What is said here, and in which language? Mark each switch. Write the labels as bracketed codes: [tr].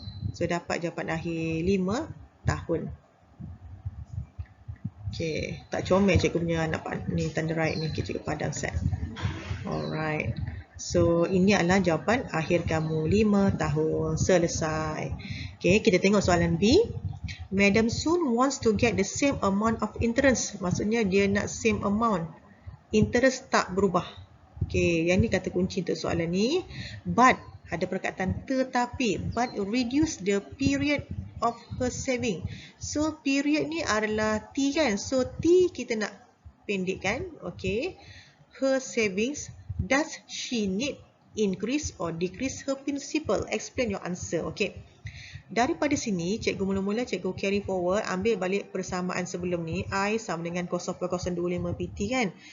[ms] So dapat jawapan akhir 5 tahun. Okay, tak comel cikgu punya ni tanda right ni, cikgu padang set. Alright. So ini adalah jawapan akhir kamu 5 tahun. Selesai. Okay, kita tengok soalan B. [en] Madam Soon wants to get the same amount of interest. [ms] Maksudnya dia nak [en] same amount. [ms] Interest tak berubah. Okay, yang ni kata kunci untuk soalan ni. But, ada perkataan tetapi. [en] But reduce the period of her saving. [ms] So, period ni adalah T kan? So, T kita nak pendekkan. Okay. [en] Her savings, does she need increase or decrease her principal? Explain your answer. [ms] Okay. Daripada sini, cikgu mula-mula cikgu carry forward, ambil balik persamaan sebelum ni, I sama dengan 0.025 PT kan.